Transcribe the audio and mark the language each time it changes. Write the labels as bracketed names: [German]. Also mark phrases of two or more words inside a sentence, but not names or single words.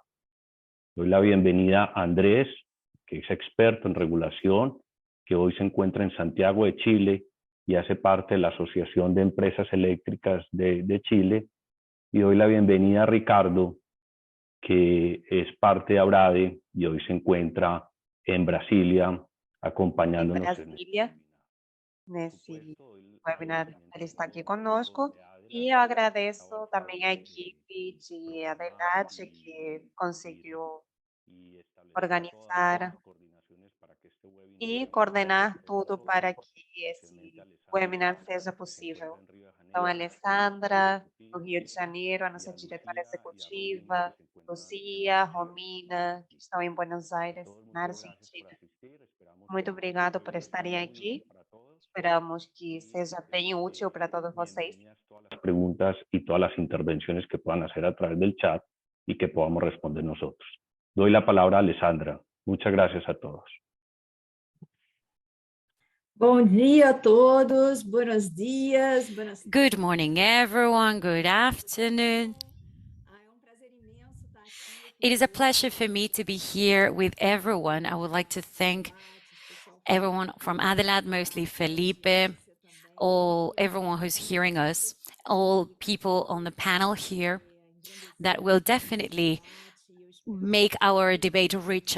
[Spanish] Doy la bienvenida a Andrés, que es experto en regulación, que hoy se encuentra en Santiago de Chile y hace parte de la Asociación de Empresas Eléctricas de Chile. Y doy la bienvenida a Ricardo, que es parte de Abrade y hoy se encuentra en Brasilia acompañándonos. [Portuguese] Em Brasília, nesse webinar, ele está aqui conosco. E eu agradeço também a equipe de Adelat que conseguiu organizar e coordenar tudo para que esse webinar seja possível. Então, a Alessandra, do Rio de Janeiro, a nossa diretora executiva, Lucia, Romina, que estão em Buenos Aires, na Argentina. Muito obrigado por estarem aqui. Esperamos que seja bem útil para todos vocês. [Spanish] Las preguntas y todas las intervenciones que puedan hacer a través del chat y que podamos responder nosotros. Doy la palabra a Alessandra. Muchas gracias a todos. [Portuguese] Bom dia a todos, [Spanish] buenos dias. [English] Good morning, everyone. Good afternoon. It is a pleasure for me to be here with everyone. I would like to thank everyone from Adelat, mostly Felipe, everyone who's hearing us, all people on the panel here that will definitely make our debate richer.